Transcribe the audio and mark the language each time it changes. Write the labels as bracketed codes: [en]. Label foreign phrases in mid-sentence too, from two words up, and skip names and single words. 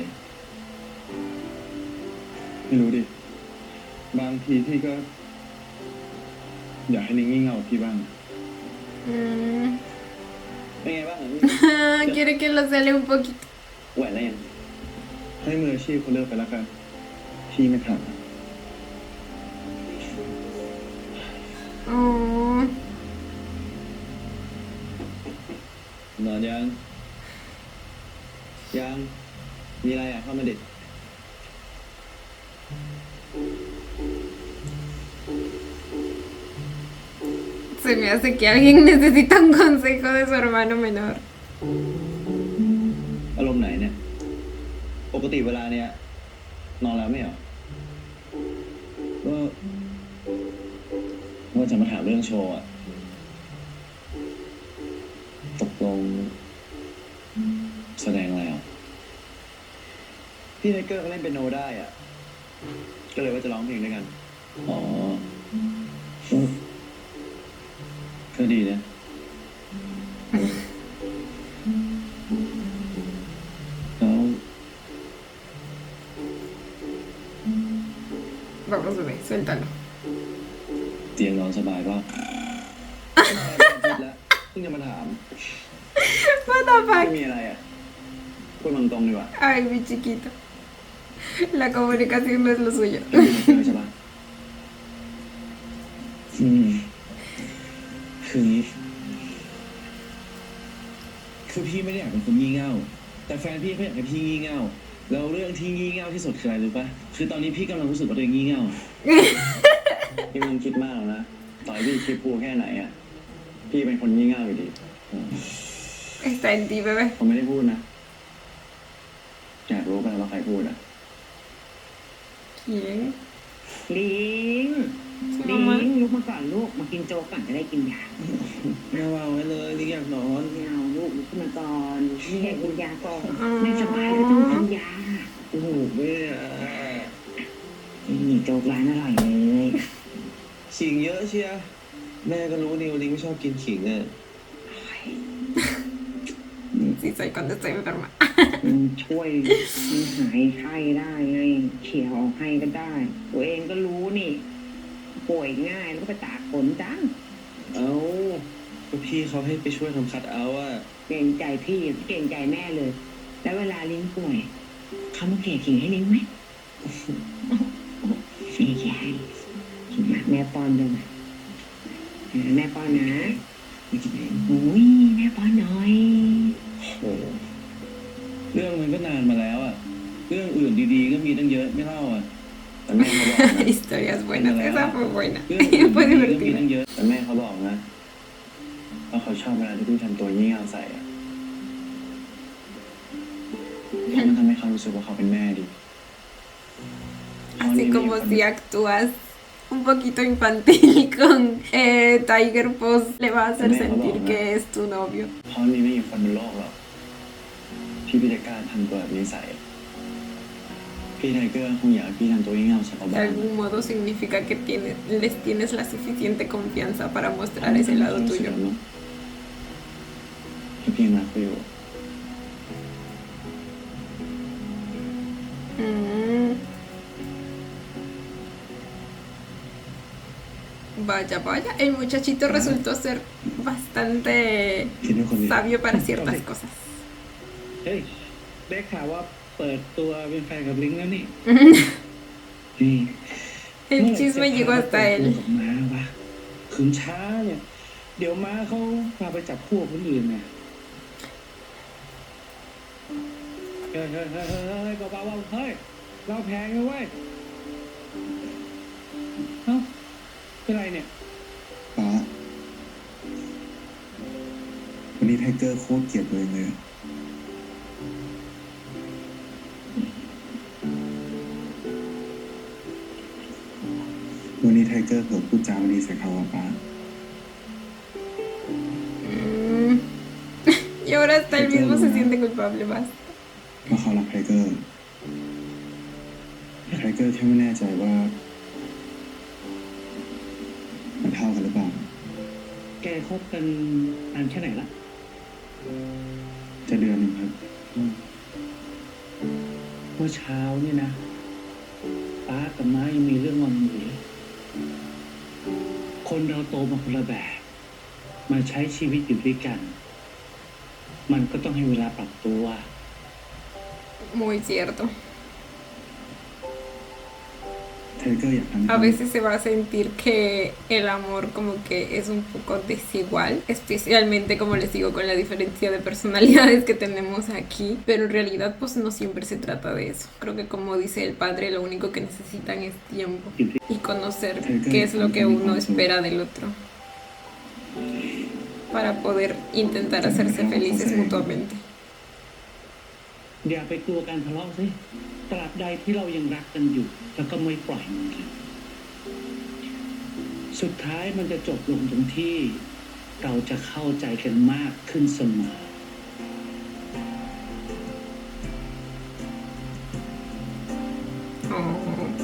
[th] ไม่รู้ดิ บางทีพี่ก็อยากให้นิ้งงี่เง่ากับพี่บ้าง Mm. เป็นไงบ้าง [es] Quiere que lo cele un poquito. [th] แหวนอะไรยัง ให้มืออาชีพเขาเลือกไปแล้วกัน พี่ไม่ถาม Oh. นอนยัง ยัง มีอะไรอ่ะเข้ามาเด็ด [es] Se me hace que alguien necesita un consejo de su hermano menor. [th] อารมณ์ไหนเนี่ย ปกติเวลาเนี้ยนอนแล้วไม่เหรอก็ ว่าจะมาถามเรื่องโชว์อ่ะ ตกลงแสดงอะไรอ่ะ พี่ไทเกอร์เขาเล่นเปียโนได้อ่ะ ก็เลยว่าจะร้องเพลงด้วยกัน อ๋อ ก็ดีนะ แล้ว [es] Vamos, bebé, suéltalo. [th] เตียงนอนสบายป่ะ แล้วเพิ่งจะมาถาม [en] What the [th] ไม่ [en] fuck? [th] มีอะไรอ่ะ พูดตรงๆดีกว่า [es] Ay, mi chiquito. La comunicación no es lo suyo. [th] ไม่มีอะไรใช่ปะคืองี้ คือพี่ไม่ได้อยากเป็นคนงี่เง่า แต่แฟนพี่เขาอยากให้พี่งี่เง่า แล้วเรื่องที่งี่เง่าที่สุดคืออะไรรู้ปะคือตอนนี้พี่กำลังรู้สึกว่าตัวเองงี่เง่า พี่ไมันคิดมากหรอกนะ ต่อให้พี่คิดพูแค่ไหนอ่ะ พี่เป็นคนงี่เง่าอยู่ดี [es] Está en ti, bebé. [th] ผมไม่ได้พูดนะ อยากรู้กันว่าใครพูดอ่ะ [es] ¿Quién? [th] ลิง [es] Su [th] ลิง [es] mamá. [th] ลุกมาก่อนลูก มากินโจ๊กก่อนจะได้กินยา ไม่วางไว้เลยลิงอยากนอน ไม่เอาลูกลุกขึ้นมาก่อนนี่ให้กินยาก่อนไม่สบายก็ต้องกินยา โอ้โหแม่ นี่โจ๊กร้านอร่อยเลย ขิงเยอะเชียร์แม่ก็รู้นิวลิงไม่ชอบกินขิงอ่ะ [es] Sí, soy cuando estoy enferma. [th] มันช่วยมันหายไข้ได้ไงเขี่ยออกให้ก็ได้ ตัวเองก็รู้นี่ป่วยง่ายแล้วก็ไปตากฝนจัง เอ้าก็พี่เขาให้ไปช่วยทำคัดเอาท์อ่ะ เกรงใจพี่เกรงใจแม่เลย แล้วเวลาลิงป่วยเขามาเกลี่ยขิงให้ลิงไหมเสียใจมาแม่ป้อนด้วยนะแม่ป้อนนะโอ้ยแม่ป้อนหน่อย โอ้โหเรื่องมันก็นานมาแล้วอ่ะ เรื่องอื่นดีๆก็มีตั้งเยอะไม่เล่าอ่ะ แต่แม่เขาบอกนะ [es] Historias buenas. Esa fue buena. [th] เรื่องอื่น [es] Fue [th] ดีๆก็มี [es] divertida. [th] ตั้งเยอะ แต่แม่เขาบอกนะว่าเขาชอบเวลาที่พี่ทำตัวงี่เง่าใส่อ่ะเพราะมันทำให้เขารู้สึกว่าเขาเป็นแม่ดี [es] Así como si actúas un poquito infantil con Tiger, pues le va a hacer sentir que es tu novio. [th] เพราะมีไม่มีคนบนโลกหรอกที่พี่จะกล้าทำตัวแบบนี้ใส่พี่ไทเกอร์คงอยากให้พี่ทำตัวงี่เง่าใส่เขา [es] De [th] บ้าง [es] algún modo significa que les tienes la suficiente confianza para mostrar ese lado tuyo. [th] ที่พี่รักเขาอยู่ Mm. [es] Vaya, vaya, el muchachito resultó ser bastante [th] คิดเป็นคนดี [es] sabio para ciertas cosas. [th] เฮ้ยได้ข่าวว่าเปิดตัวเป็นแฟนกับลิงแล้วนี่ นี่ [es] El chisme llegó hasta [th] เมื่อไหร่จะ [es] él. [th] กับม้าวะคืนช้าเนี่ย เดี๋ยวม้าเขาพาไปจับคู่กับคนอื่นเนี่ยเฮ้ยเบาๆเฮ้ยเราแพงนะเว้ยเอ้าเป็นไรเนี่ย ป้าวันนี้ไทเกอร์โคตรเกลียดตัวเองเลย วันนี้ไทเกอร์เผลอพูดจาไม่ดีใส่เขาอะป้า Mm. [es] Y ahora hasta él mismo se siente culpable, basta. [th] ว่าเขารักไทเกอร์ไทเกอร์แค่ไม่แน่ใจว่า มันเท่ากันหรือเปล่า แกคบกันนานแค่ไหนละ จะเดือนหนึ่งครับ เมื่อเช้าเนี่ยนะป้ากับม้ายังมีเรื่องงอนอยู่เลยคนเราโตมาคนละแบบ มาใช้ชีวิตอยู่ด้วยกัน มันก็ต้องให้เวลาปรับตัว [es] Muy cierto. [th] ไทเกอร์อยากทำให้ [es] A veces se va a sentir que el amor como que es un poco desigual, especialmente como les digo con la diferencia de personalidades que tenemos aquí, pero en realidad pues no siempre se trata de eso. Creo que como dice el padre, lo único que necesitan es tiempo y conocer qué es lo que uno espera del otro para poder intentar hacerse felices mutuamente. [th] อย่าไปกลัวการทะเลาะสิตราบใดที่เรายังรักกันอยู่ แล้วก็ไม่ปล่อยมันกันสุดท้ายมันจะจบลงตรงที่เราจะเข้าใจกันมากขึ้นเสมอ Oh.